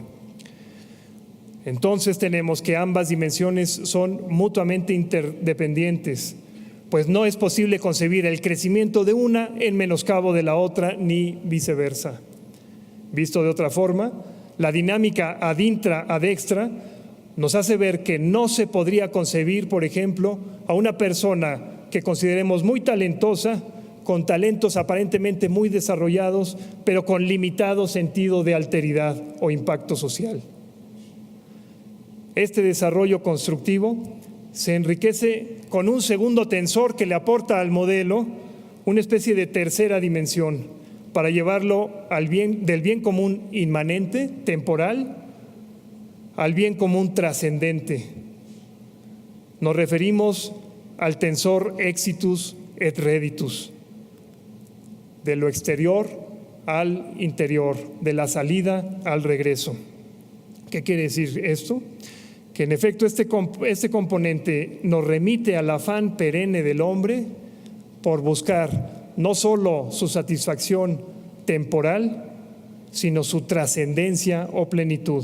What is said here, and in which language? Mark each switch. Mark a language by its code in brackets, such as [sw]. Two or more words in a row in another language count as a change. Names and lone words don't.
[es] Entonces tenemos que ambas dimensiones son mutuamente interdependientes, pues no es posible concebir el crecimiento de una en menoscabo de la otra, ni viceversa. Visto de otra forma, la dinámica [la] ad intra ad extra [es] nos hace ver que no se podría concebir, por ejemplo, a una persona que consideremos muy talentosa, con talentos aparentemente muy desarrollados, pero con limitado sentido de alteridad o impacto social. Este desarrollo constructivo se enriquece con un segundo tensor que le aporta al modelo una especie de tercera dimensión para llevarlo del bien común inmanente, temporal, al bien común trascendente. Nos referimos al tensor [la] exitus et reditus, [es] de lo exterior al interior, de la salida al regreso. ¿Qué quiere decir esto? Que en efecto este componente nos remite al afán perenne del hombre por buscar no solo su satisfacción temporal, sino su trascendencia o plenitud.